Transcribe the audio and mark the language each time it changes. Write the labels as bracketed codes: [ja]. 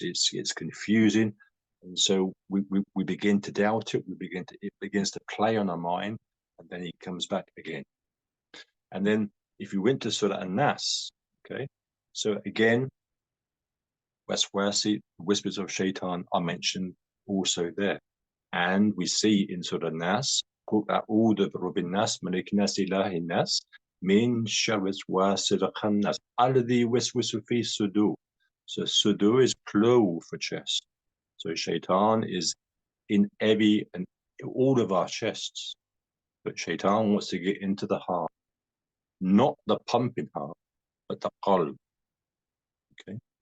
[en] It's confusing, and so we begin to doubt it. It begins to play on our mind, and then he comes back again. And then if you went to Surah An-Nas, okay, so again, waswasi, whispers of shaitan are mentioned also there. [ar] And we see in Surah An-Nas, قُلْ أَعُوذُ بِرَبِّ النَّاسِ مَلِكِ النَّاسِ إِلَٰهِ النَّاسِ مِنْ شَرِّ الْوَاسْوَاسِ الْخَنَّاسِ الَّذِي يُوَسْوِسُ فِي الصُّدُورِ. [en] So sudur is plural for chest. So shaitan is in every and all of our chests. But shaitan wants to get into the heart. Not the pumping heart, but the qalb. Okay?